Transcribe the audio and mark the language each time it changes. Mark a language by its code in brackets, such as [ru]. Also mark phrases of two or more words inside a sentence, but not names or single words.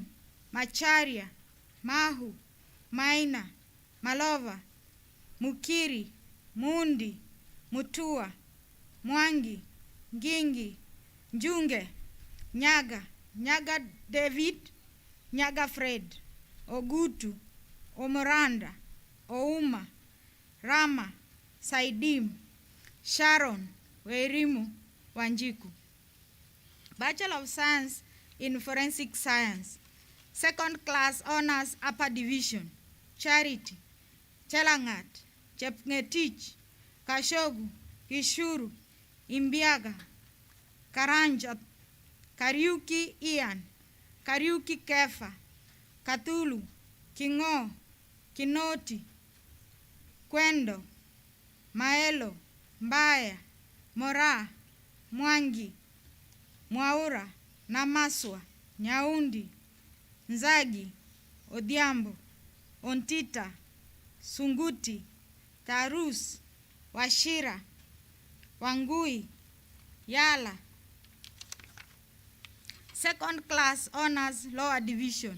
[en] Macharia, Mahu, Maina, Malova, Mukiri, Mundi, Mutua, Mwangi, Ngingi, Njunge, Nyaga, Nyaga David, Nyaga Fred, Ogutu, Omoranda, Ouma, Rama, Saidim, Sharon, Wairimu, Wanjiku. Bachelor of Science in Forensic Science. Second class honors upper division. Charity, Chelangat, Chepngetich, Kashogu, Kishuru, Imbiaga, Karanja, Kariuki Ian, Kariuki Kefa, Katulu, Kingo, Kinoti, Kwendo, Maelo, Mbaya, Mora, Mwangi, Mwaura, Namaswa, Nyaundi, Nzagi, Odhiambo, Ontita, Sunguti, Tarus, Washira, Wangui, Yala. Second class honors lower division.